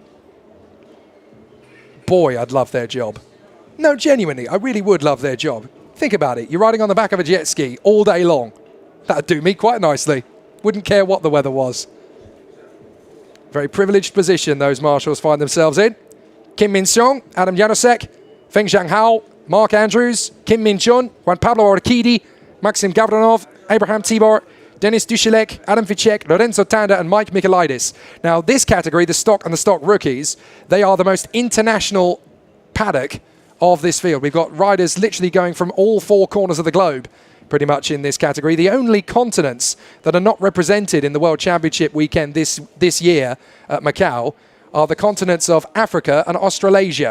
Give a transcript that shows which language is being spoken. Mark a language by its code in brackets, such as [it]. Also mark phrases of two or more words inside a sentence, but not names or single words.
[en] Boy, I'd love their job. No, genuinely, I really would love their job. Think about it. You're riding on the back of a jet ski all day long. That'd do me quite nicely. Wouldn't care what the weather was. Very privileged position those marshals find themselves in. Kim Min-seong, Adam Janusek, Feng Zhanghao, Mark Andrews, Kim Min-jun, Juan Pablo Urquidy, Maxim Gavronov, Abraham Tibor, Denis Dushilek, Adam Ficek, Lorenzo Tanda, and Mike Michalidis. Now, this category, the stock and the stock rookies, they are the most international paddock of this field. We've got riders literally going from all 4 corners of the globe pretty much in this category. The only continents that are not represented in the World Championship weekend this year at Macau are the continents of Africa and Australasia.